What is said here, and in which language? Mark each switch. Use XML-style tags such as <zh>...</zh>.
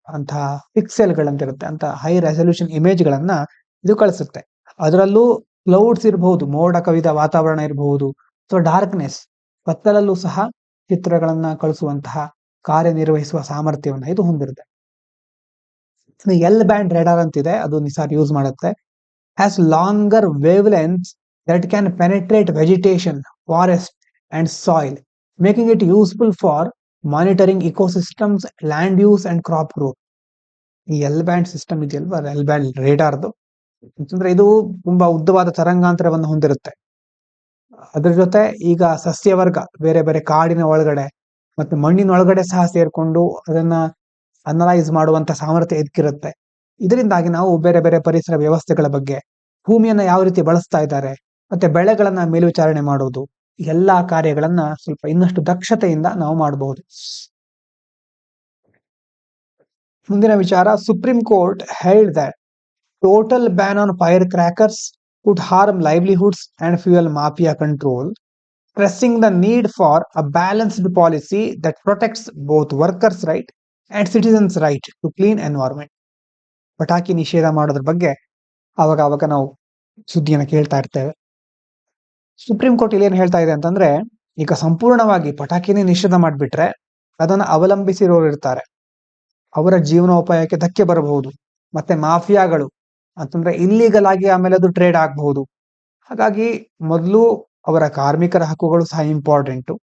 <kn>ಅಂತಹ ಪಿಕ್ಸೆಲ್ಗಳಂತಿರುತ್ತೆ, ಅಂತ high resolution image ಗಳನ್ನ ಇದು ಕಳಿಸುತ್ತೆ. ಅದರಲ್ಲೂ ಕ್ಲೌಡ್ಸ್ ಇರಬಹುದು, ಮೋಡ ಕವಿದ ವಾತಾವರಣ ಇರಬಹುದು, ಅಥವಾ ಡಾರ್ಕ್ನೆಸ್, ಕತ್ತಲಲ್ಲೂ ಸಹ ಚಿತ್ರಗಳನ್ನ ಕಳಿಸುವಂತಹ ಕಾರ್ಯನಿರ್ವಹಿಸುವ ಸಾಮರ್ಥ್ಯವನ್ನ ಇದು ಹೊಂದಿರುತ್ತೆ. L ಬ್ಯಾಂಡ್ ರೇಡಾರ್ ಅಂತಿದೆ, ಅದು ನಿಸಾರ್ ಯೂಸ್ ಮಾಡುತ್ತೆ.</kn> <en>has longer wavelengths that can penetrate vegetation, forest and soil, making it useful for monitoring ecosystems, land use and crop growth.</en> <kn>ಈ L ಬ್ಯಾಂಡ್ ಸಿಸ್ಟಮ್ ಇದೆಯಲ್ವಾ, L ಬ್ಯಾಂಡ್ ರೇಡಾರ್ದು, ಅಂತಂದ್ರೆ ಇದು ತುಂಬಾ ಉದ್ದವಾದ ತರಂಗಾಂತರವನ್ನು ಹೊಂದಿರುತ್ತೆ. ಅದ್ರ ಜೊತೆ ಈಗ ಸಸ್ಯವರ್ಗ ಬೇರೆ ಬೇರೆ ಕಾಡಿನ ಒಳಗಡೆ ಮತ್ತೆ ಮಣ್ಣಿನೊಳಗಡೆ ಸಹ ಸೇರ್ಕೊಂಡು ಅದನ್ನ ಅನಲೈಸ್ ಮಾಡುವಂತ ಸಾಮರ್ಥ್ಯ ಇದಕ್ಕಿರುತ್ತೆ. ಇದರಿಂದಾಗಿ ನಾವು ಬೇರೆ ಬೇರೆ ಪರಿಸರ ವ್ಯವಸ್ಥೆಗಳ ಬಗ್ಗೆ, ಭೂಮಿಯನ್ನ ಯಾವ ರೀತಿ ಬಳಸ್ತಾ ಇದ್ದಾರೆ, ಮತ್ತೆ ಬೆಳೆಗಳನ್ನ ಮೇಲ್ವಿಚಾರಣೆ ಮಾಡೋದು, ಎಲ್ಲಾ ಕಾರ್ಯಗಳನ್ನ ಸ್ವಲ್ಪ ಇನ್ನಷ್ಟು ದಕ್ಷತೆಯಿಂದ ನಾವು ಮಾಡಬಹುದು. ಮುಂದಿನ ವಿಚಾರ,</kn> <en>Supreme court held that total ban on fire crackers could harm livelihoods and fuel mafia control, stressing the need for a balanced policy that protects both workers' right and citizens' right to clean environment.</en> <kn>ಪಟಾಕಿ ನಿಷೇಧ ಮಾಡೋದ್ರ ಬಗ್ಗೆ ಅವಾಗ ನಾವು ಸುದ್ದಿಯನ್ನು ಕೇಳ್ತಾ ಇರ್ತೇವೆ. Supreme court ಇಲ್ಲಿ ಏನ್ ಹೇಳ್ತಾ ಇದೆ ಅಂತಂದ್ರೆ, ಈಗ ಸಂಪೂರ್ಣವಾಗಿ ಪಟಾಕಿನೇ ನಿಷೇಧ ಮಾಡಿಬಿಟ್ರೆ ಅದನ್ನ ಅವಲಂಬಿಸಿರೋರು ಇರ್ತಾರೆ, ಅವರ ಜೀವನೋಪಾಯಕ್ಕೆ ಧಕ್ಕೆ ಬರಬಹುದು. ಮತ್ತೆ ಮಾಫಿಯಾಗಳು ಅಂತಂದ್ರೆ ಇಲ್ಲೀಗಲ್ ಆಗಿ ಆಮೇಲೆ ಅದು ಟ್ರೇಡ್ ಆಗಬಹುದು. ಹಾಗಾಗಿ ಮೊದಲು ಅವರ ಕಾರ್ಮಿಕರ ಹಕ್ಕುಗಳು ಸಹ ಇಂಪಾರ್ಟೆಂಟು.</kn>